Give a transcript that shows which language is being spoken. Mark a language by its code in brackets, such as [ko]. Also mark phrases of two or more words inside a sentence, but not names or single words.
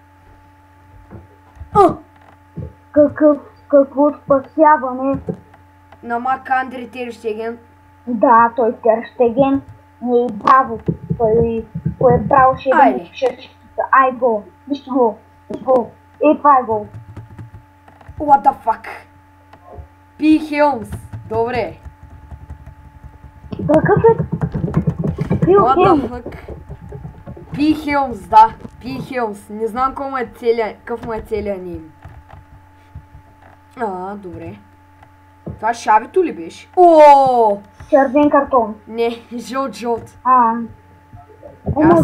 [bg] Какво спасяване? На Марк Андре Тер Штеген. Да, той Тер Штеген не е браво. Той е браво, ще да му шешките. Ай, гол. Вижте гол. Това е гол. [en] What the fuck? [bg] Пи Хелмс. Добре. Какъв е? [en] What the fuck? [bg] Пи Хелмс, да. Пи Хелмс. Не знам какъв му е целият ним. Добре. Това Шавито ли беше? Червен картон. Не, жълт. Аз